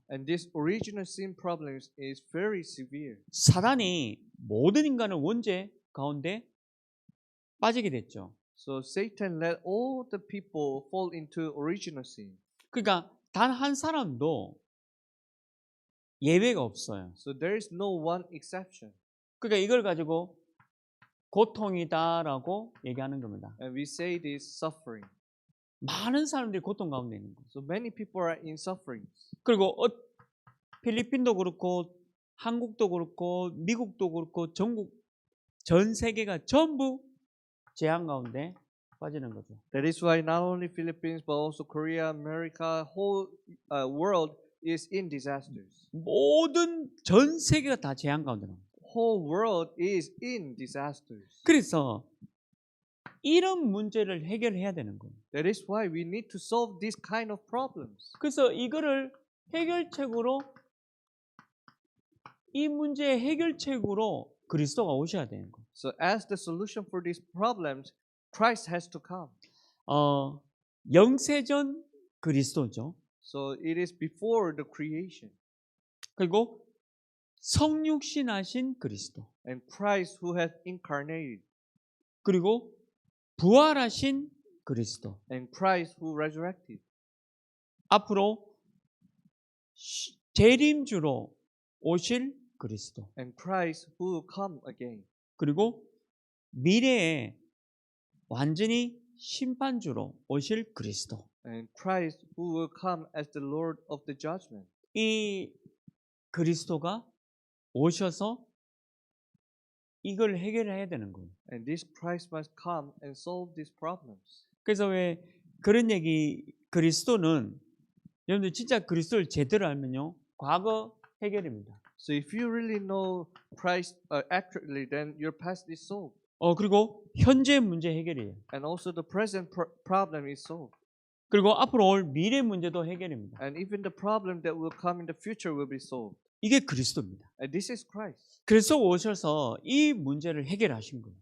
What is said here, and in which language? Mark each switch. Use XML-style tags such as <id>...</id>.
<en>And this original sin problems is very severe.</en> <ko>사단이 모든 인간을 원죄 가운데 빠지게 됐죠.</ko> <en>So Satan let all the people fall into original sin.</en> <ko>그러니까 단 한 사람도 예외가 없어요.</ko> <en>So there is no one exception.</en> <ko>그러니까 이걸 가지고 고통이다라고 얘기하는 겁니다.</ko> <en>And we say this suffering.</en> <ko>많은 사람들이 고통 가운데 있는 거예요.</ko> <en>So many people are in sufferings.</en> <ko>그리고 필리핀도 그렇고 한국도 그렇고 미국도 그렇고 전 세계가 전부 재앙 가운데 빠지는 거죠.</ko> <en>That is why not only Philippines but also Korea, America, whole world is in disasters.</en> <ko>모든 전 세계가 다 재앙 가운데 나옵니다.</ko> <en>Whole world is in disasters.</en> <ko>그래서 이런 문제를 해결해야 되는 거예요.</ko> <en>That is why we need to solve this kind of problems.</en> <ko>그래서 이거를 해결책으로 이 문제의 해결책으로 그리스도가 오셔야 되는 거예요.</ko> <en>So as the solution for these problems, Christ has to come.</en> <ko>영세전 그리스도죠.</ko> <en>So it is before the creation.</en> <ko>그리고 성육신하신 그리스도.</ko> <en>And Christ who has incarnated.</en> <ko>그리고 부활하신 그리스도.</ko> <en>And Christ who resurrected.</en> <ko>앞으로 재림주로 오실 그리스도.</ko> <en>And Christ who will come again.</en> <ko>그리고 미래에 완전히 심판주로 오실 그리스도.</ko> <en>And Christ who will come as the Lord of the judgment.</en> <ko>이 그리스도가 오셔서 이걸 해결해야 되는 거예요.</ko> <en>And this Christ must come and solve these problems.</en> <ko>그래서 왜 그런 얘기 그리스도는 여러분들 진짜 그리스도를 제대로 알면요. 과거 해결입니다.</ko> <en>So if you really know Christ accurately, then your past is solved.</en> <ko>그리고 현재 문제 해결이에요.</ko> <en>And also the present problem is solved.</en> <ko>그리고 앞으로 올 미래 문제도 해결입니다.</ko> <en>And even the problem that will come in the future will be solved.</en> <ko>이게 그리스도입니다.</ko> <en>And this is Christ.</en> <ko>그래서 오셔서 이 문제를 해결하신 거예요.</ko>